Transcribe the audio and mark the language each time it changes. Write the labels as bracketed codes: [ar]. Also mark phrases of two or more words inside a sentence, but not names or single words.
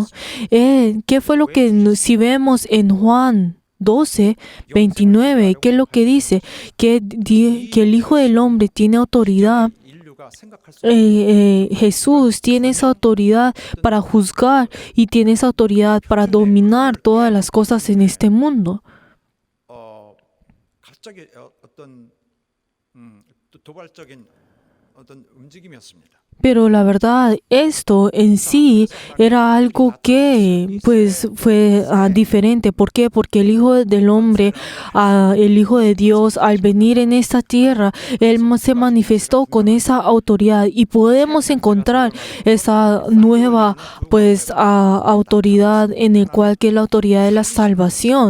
[es] ¿Qué fue lo que si vemos en Juan 12, 29, qué es lo que dice? Que el Hijo del Hombre tiene autoridad. Jesús tiene esa autoridad para juzgar y tiene esa autoridad para dominar todas las cosas en este mundo. [ko] 갑자기 어떤 도발적인 어떤 움직임이었습니다. [es] Pero la verdad, esto en sí era algo que fue diferente. ¿Por qué? Porque el Hijo del Hombre, el Hijo de Dios, al venir en esta tierra, Él se manifestó con esa autoridad y podemos encontrar esa nueva autoridad en el cual que es la autoridad de la salvación.